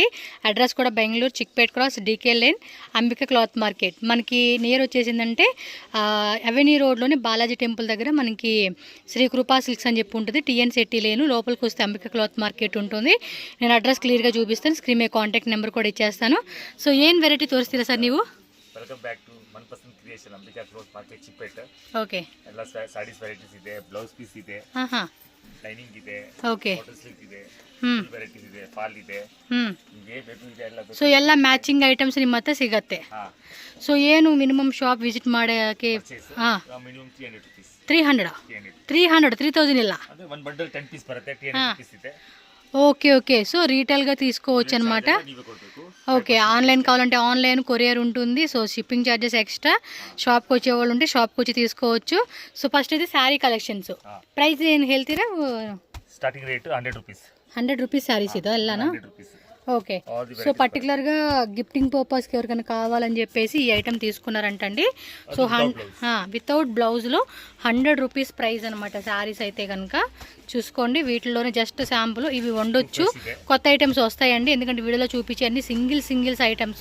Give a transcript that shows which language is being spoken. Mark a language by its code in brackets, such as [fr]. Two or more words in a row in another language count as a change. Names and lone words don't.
[te] అడ్రస్ కూడా బెంగళూరు చిక్పేట్ క్రాస్ డీకే లేన్ అంబిక క్లాత్ మార్కెట్. మనకి నియర్ వచ్చేసిందంటే అవెన్యూ రోడ్లోని బాలాజీ టెంపుల్ దగ్గర మనకి శ్రీ కృపా సిల్క్స్ అని చెప్పి ఉంటుంది. టీఎన్ శెట్టి లేను లోపలికి వస్తే అంబిక క్లాత్ మార్కెట్ ఉంటుంది. నేను అడ్రస్ క్లియర్గా చూపిస్తాను. స్క్రీన్ మీద [en] contact number [te] కూడా ఇచ్చేస్తాను. సో ఏం వెరైటీ తోరిస్తారా సార్ ನೀವು? [en] welcome back to ಮನ್ ಪಸಂದ್ ಕ್ರಿಯೇಷನ್ ಅಂಬಿಕಾ ಕ್ಲಾತ್ ಮಾರ್ಕೆಟ್ ಚಿಕ್ಪೇಟ್. [kn] ಓಕೆ, ಎಲ್ಲ [en] sarees varieties [kn] ಇದೆ, [en] blouse piece [kn] ಇದೆ, ಲೈನಿಂಗ್ ಇದೆ, ಓಕೆ, [en] cotton silk [kn] ಇದೆ, [en] full varieties [kn] ಇದೆ, ಫಾಲ್ ಇದೆ, ನಿಮಗೆ ಬೇಕು ಇದೆ ಎಲ್ಲ. ಸೊ ಎಲ್ಲ [en] matching items [kn] ನಿಮ್ಮ ಹತ್ರ ಸಿಗತ್ತೆ. ಸೊ ಏನು [en] minimum shop visit [kn] ಮಾಡೋಕ್ಕೆ? [en] minimum 300 rupees. [kn] 300 3000 ಇಲ್ಲ, ಅಂದ್ರೆ ಒಂದು ಬಂಡಲ್ 10 ಪೀಸ್ ಬರುತ್ತೆ, 300 ರೂಪೀಸ್ ಇದೆ. [te] ఓకే ఓకే. సో రీటైల్గా తీసుకోవచ్చు అనమాట. ఓకే, ఆన్లైన్ కావాలంటే [en] online courier [te] ఉంటుంది. [en] so shipping charges extra. [te] షాప్కి వచ్చేవాళ్ళు ఉంటే షాప్కి వచ్చి తీసుకోవచ్చు. సో ఫస్ట్ అయితే [en] saree collections. [kn] ಪ್ರೈಸ್ ಏನು ಹೇಳ್ತೀರಾ? [en] starting rate 100 rupees. [kn] 100 [en] rupees sarees [kn] ఇదా ಎಲ್ಲಾనా? 100 ರೂಪೀಸ್. [te] ఓకే. సో పర్టికులర్గా [en] gifting purpose [te] ఎవరికైనా కావాలని చెప్పేసి ఈ ఐటమ్ తీసుకున్నారంటండి. సో [en] without blouse [te] 100 [en] rupees price [te] అనమాట శారీస్ అయితే కనుక చూసుకోండి. వీటిలోనే [en] just sample [te] ఇవి వండొచ్చు. కొత్త ఐటమ్స్ వస్తాయండి, ఎందుకంటే వీడియోలో చూపించే అన్ని [en] singles items.